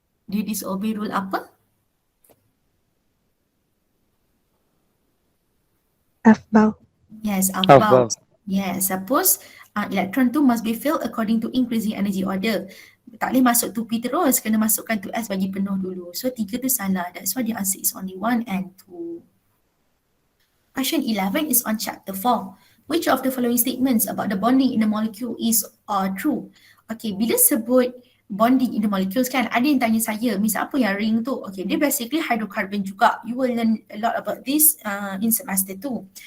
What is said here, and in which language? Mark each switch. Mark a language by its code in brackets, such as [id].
[ms] Dia disobey rule apa? Afbau. [en] Yes, Afbau. afbau. Yes, suppose electron tu must be filled according to increasing energy order. [ms] Tak boleh masuk 2p terus, kena masukkan 2s bagi penuh dulu. So 3 tu salah. [en] That's why the answer is only 1 and 2. Question 11 is on chapter 4. Which of the following statements about the bonding in the molecule is true? [ms] Okay, bila sebut bonding in the molecules kan, ada yang tanya saya, Miss apa yang ring tu? [en] Okay, [ms] dia basically hydrocarbon juga. [en] You will learn a lot about this in semester 2.